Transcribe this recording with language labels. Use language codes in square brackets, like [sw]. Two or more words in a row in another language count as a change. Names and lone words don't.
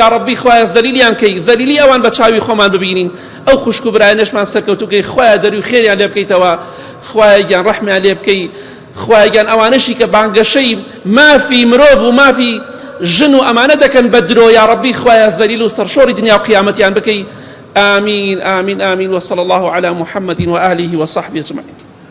[ar] یا ربی [ckb] خوای زەلیلیان کەی، زەلیلی ئەوان بە چاوی خۆمان ببینین. ئەو خوشک و برایانەشمان سەرکەوتوکەی خوای دەروی خێریان لێ بکەیتەوە، خوایان ڕەحمیان لێ بکەی، خوایان ئەوانەشی کە بانگەشەی مافی مرۆڤ و مافی ژن و ئەمانە دەکەن بە درۆ [ar] یا ربی [ckb] خوای زەلیل و سەرشۆڕی دنیا و قیامەتیان بکەی. [ar] آمين آمين آمين وصلى الله على محمد وآله وصحبه أجمعين.